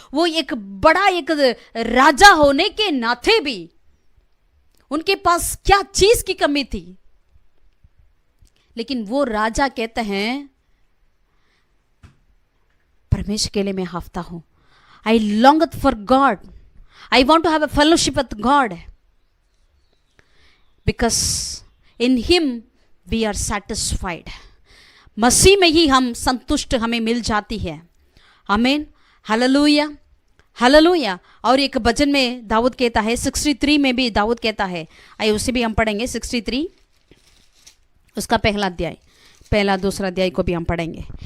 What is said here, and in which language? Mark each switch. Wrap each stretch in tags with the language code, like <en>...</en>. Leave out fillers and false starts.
<hi>वो एक बड़ा एक राजा होने के नाते भी उनके पास क्या चीज की कमी थी, लेकिन वो राजा कहते हैं परमेश्वर के लिए मैं हाफता हूं।</hi> <en>I longeth for God. I want to have a fellowship with God. Because in Him we are satisfied.</en> <hi>मसीह में ही हम संतुष्ट हमें मिल जाती है। आमीन, हालेलुया, हालेलुया। और एक भजन में दाऊद कहता है, 63 में भी दाऊद कहता है, आइए उसे भी हम पढ़ेंगे। 63 उसका पहला दूसरा अध्याय को भी हम पढ़ेंगे।</hi>